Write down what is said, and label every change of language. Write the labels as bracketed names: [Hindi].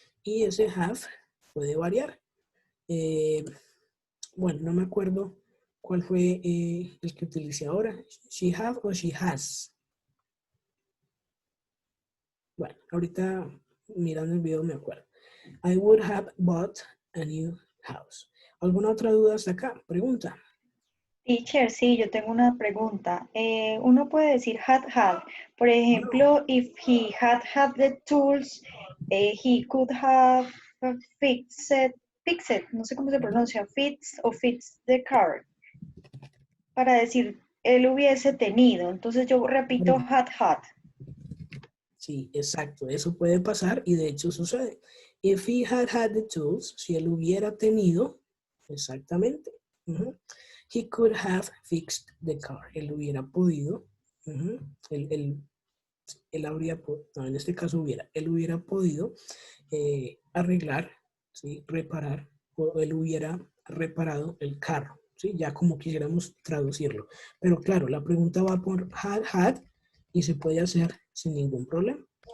[Spanish] Y ese have puede variar. Bueno, no me acuerdo cuál fue el que utilicé ahora. [English] She have o she has. [Spanish] Bueno, ahorita mirando el video me acuerdo. [English] I would have bought a new house. [Spanish] ¿Alguna otra duda hasta acá? Pregunta. Teacher, sí, yo tengo una pregunta. Uno puede decir [English] had. [Spanish] Por ejemplo, [English] if he had the tools, he could have fixed, [Spanish] no sé cómo se pronuncia, [English] fixed the car. [Spanish] Para decir, él hubiese tenido. Entonces yo repito had. Sí, exacto. Eso puede pasar y de hecho sucede. [English] If he had the tools, [Spanish] si él hubiera tenido, exactamente. [English] He could have fixed the car. [Spanish] Él hubiera podido. Él habría, no, en este caso él hubiera podido arreglar, ¿sí? Reparar, o él hubiera reparado el carro, ¿sí? Ya como quisiéramos traducirlo. Pero claro, la pregunta va por had y se puede hacer sin ningún problema.